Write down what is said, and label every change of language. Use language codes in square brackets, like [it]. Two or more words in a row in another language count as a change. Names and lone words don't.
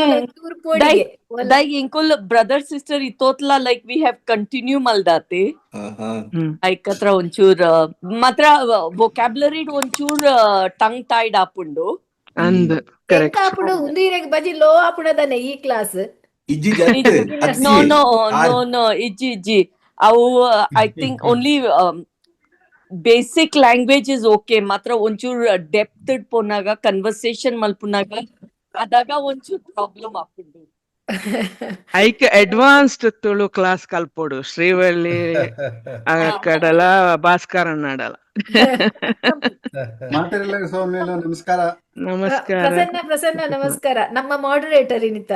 [tcy] ಇಂಕುಲ್ [en] brother sister [tcy] ಇತ್ತೋತ್ಲ [en] like we have continue [tcy] ಮಲ್ದಾತಿ ಐಕತ್ರ ಒಂಚೂರ್ ಮಾತ್ರ ವೊಕ್ಯಾಬ್ಲರಿ ಒಂಚೂರ್ [en] tongue tied [tcy] ಆಪುಂಡು ಆಪುಂಡು ಉಂದಿರೆಗ್ ಬಜಿ ಲೋ ಆಪುಂಡದನೆ ಈ ಕ್ಲಾಸ್ [en] No, ಇಜ್ಜಿ I think only basic language is okay. [tcy] Matra onchur depth ponaga conversation malpunaga adaga onchur problem apundu. ಐಕ್ [en] advanced Tulu class [tcy] ಕಲ್ಪೋಡು ಶ್ರೀವಳ್ಳಿ ಕಡಲ ಭಾಸ್ಕರನ್ ಆಡಲ. ಮಾತಾಡಲ್ಲ ಸೌಮ್ಯಲು ನಮಸ್ಕಾರ. ನಮಸ್ಕಾರ ಪ್ರಸನ್ನ ನಮಸ್ಕಾರ. ನಮ್ಮ ಮಾಡರೇಟರ್ ಇನ್ನಿತ